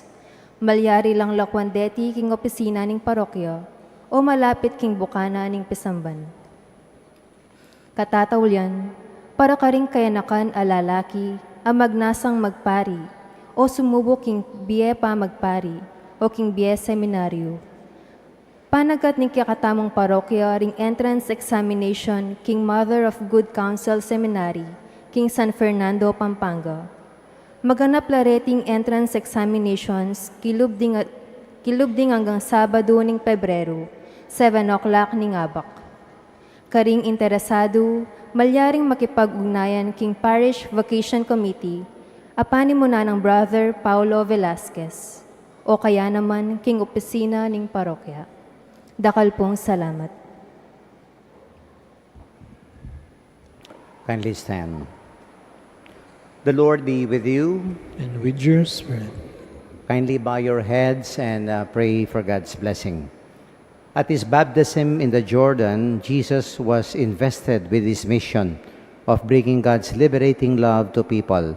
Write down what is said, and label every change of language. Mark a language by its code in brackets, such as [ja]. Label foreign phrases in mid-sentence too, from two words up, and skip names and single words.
[pam] Malyari lang lakwandeti king opisina ning parokya, o malapit king bukana ning pisamban. Katatawlyan, para karing kayanakan alalaki, ang magnasang magpari, o sumubok king biye pa magpari, o king biye seminaryo. Panagat ning kakatamong parokya ring [en] entrance examination [pam] king Mother of Good Counsel Seminary, king San Fernando, Pampanga. Maganap la rating [en] entrance examinations [pam] kilubding hanggang Sabado ning Pebrero, 7 o'clock ning abak. Karing interesado, malyaring makipag-ugnayan king Parish Vacation Committee, apanin mo na ng Brother Paulo Velasquez, o kaya naman king opisina ning parokya. Dakal pong salamat. [en] Kindly stand. The Lord be with you. And with your spirit. Kindly bow your heads and pray for God's blessing. At his baptism in the Jordan, Jesus was invested with his mission of bringing God's liberating love to people.